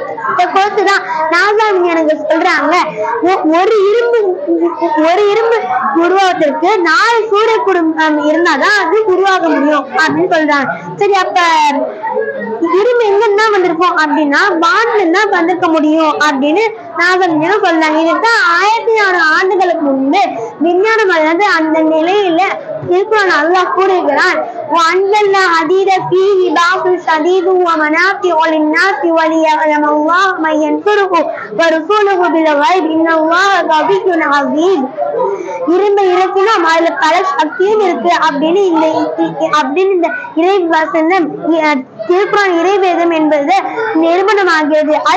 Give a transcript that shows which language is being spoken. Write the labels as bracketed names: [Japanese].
[Tamil] இதை பொறுத்துதான் நாசா விஞ்ஞானிகள் சொல்றாங்க, ஒரு இரும்பு உருவாவதற்கு 4 சூரிய குடும்பம் இருந்தாதான் அது உருவாக முடியும் அப்படின்னு சொல்றாங்க. சரி, அப்ப இரும்பு எங்கன்னா வந்திருக்கும் அப்படின்னா வான்ல வந்திருக்க முடியும் அப்படின்னு நாசா விஞ்ஞானம் சொல்றாங்க. இதுதான் 1400 ஆண்டுகளுக்கு முன்பு விஞ்ஞானம் வந்து அந்த நிலையில இருக்கிறான். அல்லாஹ் கூறுகிறான், [Arabic] وَأَنزَلْنَا حَدِيدًا فِيهِ بَأْسٌ شَدِيدٌ وَمَنَافِعُ لِلنَّاسِ وَلِيَعْلَمَ اللَّهُ مَن يَنصُرُهُ وَرُسُلُهُ بِالْغَيْبِ إِنَّ اللَّهَ قَوِيٌّ عَزِيزٌ. [Tamil] இரும்பை இறக்கினோம், அதுல பல சக்தியும் இருக்கு அப்படின்னு இந்த இறை வசனம் திருக்குரான் இறைவேதம் என்பது நிரூபணமாகிறது.